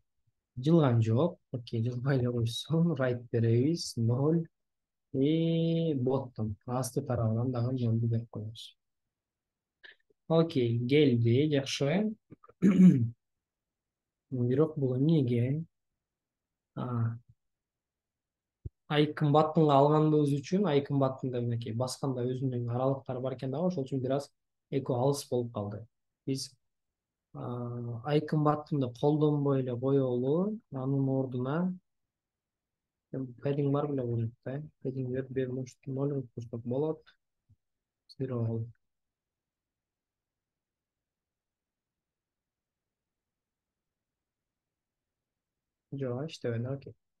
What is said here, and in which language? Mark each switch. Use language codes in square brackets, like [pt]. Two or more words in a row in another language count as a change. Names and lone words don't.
[ky] Жылган жок. Окей, жылбай эле койсун. Right беребиз. 0. Bottom. Асты тарабынан дагы 0 берип коебуз. Окей, келди, жакшы. Бирок бул эмнеге? [en] Icon buttonга [ky] алганыбыз үчүн [en] icon buttonда [ky] мынакей басканда өзүнүн аралыктары бар экен дагы, ошол үчүн бир аз эко алыс болуп калды. Биз [en] icon buttonду [ky] колдонбой эле коелу, анын ордуна padding бар беле бул жерде, padding берип 0 кылсак болот. 0 жок, иштебеди, окей.